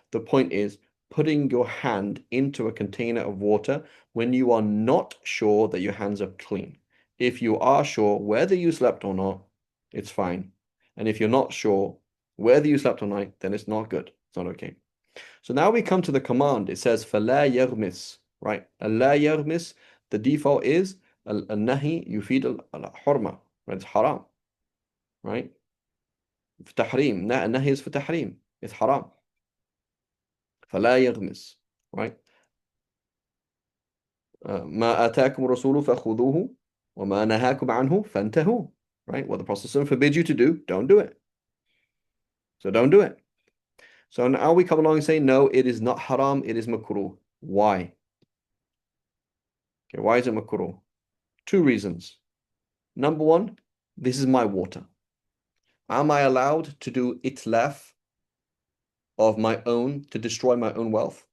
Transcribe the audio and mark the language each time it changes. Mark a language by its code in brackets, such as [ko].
[en] The point is putting your hand into a container of water when you are not sure that your hands are clean. If you are sure whether you slept or not, it's fine. And if you're not sure whether you slept or not, then it's not good. It's not okay. So now we come to the command. It says [ar] فَلَا يَغْمِسْ, [en] right? [ar] أَلَّا يَغْمِسْ, [en] the default is [ar] النهي يفيد الحرمة, [en] right? It's haram, right? [ar] في تحريم. [en] النهي is for تحريم. It's haram. [ar] فَلا يَغْمِسْ, [en] right? [ar] ما آتاكم الرسول فخذوه وما نهاكم عنه فانتهوا, [en] right? What the Prophet forbids you to do, don't do it. So don't do it. So now we come along and say, no, it is not haram, it is makruh. Why? Okay, why is it makruh? Two reasons. Number one, this is my water. Am I allowed to do itlaf of my own to destroy my own wealth?